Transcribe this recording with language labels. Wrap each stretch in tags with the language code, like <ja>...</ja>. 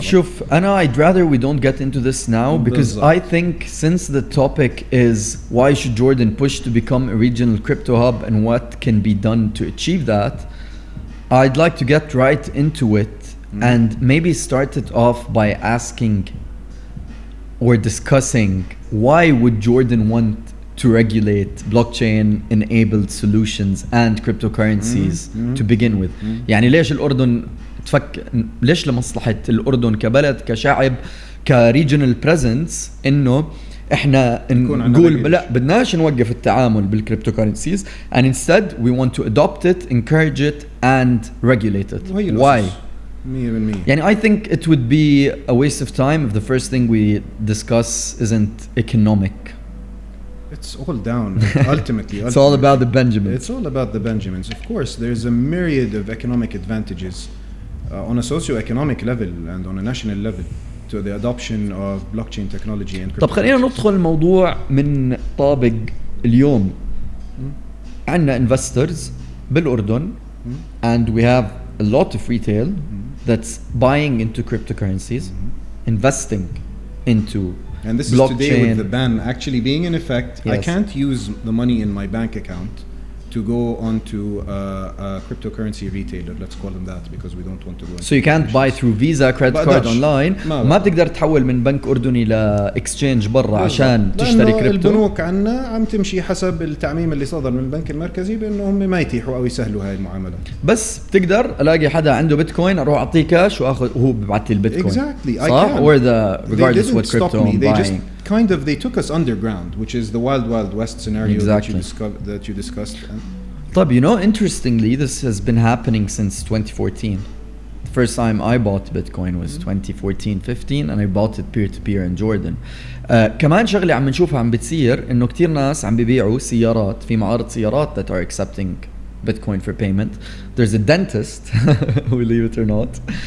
<en>شوف, I'd rather we don't get into this now, because I think since the topic is why should Jordan push to become a regional crypto hub and what can be done to achieve that, I'd like to get right into it. And maybe start it off by asking or discussing why would Jordan want to regulate blockchain-enabled solutions and cryptocurrencies to begin with.</en> <ar>يعني ليش الأردن ليش لمصلحة الأردن كبلد كشعب كريجنال بريزنس إنه إحنا نقول لا بدناش نوقف التعامل بالكريبتوكرنسيز,</ar> <en>and instead we want to adopt it, encourage it and regulate it. Why? يعني I think it would be a waste of time if the first thing we discuss isn't economic. It's all down, ultimately. It's all about the Benjamins. It's all about the Benjamins. Of course, there's a myriad of economic advantages on a socio-economic level and on a national level to the adoption of blockchain technology and cryptocurrencies.</en> <ar>طب خلينا ندخل الموضوع من طابق اليوم.</ar> <en>عندنا investors بالأردن and we have a lot of retail that's buying into cryptocurrencies, investing into and this blockchain. Is today with the ban actually being in effect. Yes. I can't use the money in my bank account to go onto a cryptocurrency retailer, let's call them that, because we don't want to go into So you can't buy through Visa credit card online.</en> <ar>ما بتقدر تحول من بنك أردني لاكسشينج برا عشان تشتري كريبتو. البنوك عنا عم تمشي حسب التعميم اللي صدر من البنك المركزي بأنه هم ما يتيحوا أو يسهلوا هاي المعاملات. بس بتقدر ألاقي حدا عنده بيتكوين أروح أعطيه كاش وأخذ وهو ببعث لي البيتكوين.</ar> <en>Exactly. صح؟ Or regardless what crypto I'm They buying. they took us underground, which is the wild west scenario that you discussed.</en> <ar>طب,</ar> <en>interestingly, this has been happening since 2014. first time I bought Bitcoin was 2014-15 and I bought it peer-to-peer in Jordan.</en> <ar>كمان شغلة عم نشوفها عم بتصير إنه كتير ناس عم بيبيعوا سيارات في معارض سيارات</ar> <en>that are accepting Bitcoin for payment. There's a dentist, believe it or not.</en>